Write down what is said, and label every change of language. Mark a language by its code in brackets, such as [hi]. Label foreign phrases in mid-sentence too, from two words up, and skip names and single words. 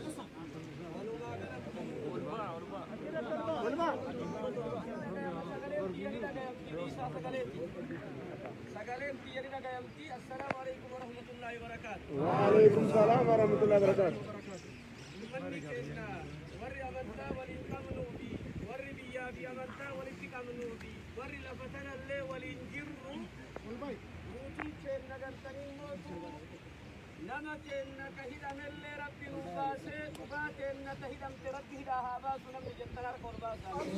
[om] Sagaleen biyya dhagayamti. [ar] السلام عليكم ورحمة الله وبركاته. وعليكم السلام ورحمة الله وبركاته. [om] Ummanni keenya warri amantaa waliin qabnuu fi warri biyyaa fi amantaa walitti qabnuu fi warri lafa tanallee waliin jirru nuti keenya galtanii mootu nama keenya ka hidhamellee rabbi nu baasee dhugaa keenya ka hidhamte rabbi hidhaa haa baasu namni jettan harka ol baasaa.